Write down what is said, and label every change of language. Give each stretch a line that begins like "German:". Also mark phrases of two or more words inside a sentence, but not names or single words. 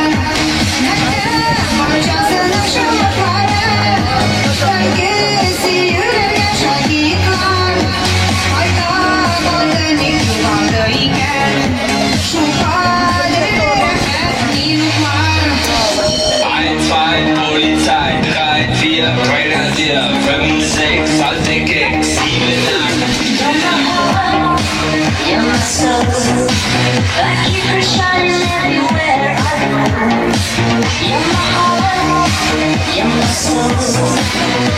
Tatar: Мәктәп бакчасының шомыртлары, тәмле сөюләргә шаһитлар, кайда калды ник югалды икән, шуңа рәхәт минутлар.
German: 1, 2, Polizei, 3, 4, Grenadier, 5, 6, alte Keks, 7, 8.
English: You're my soul, I keep her shining everywhere I go. You're my heart, you're my soul.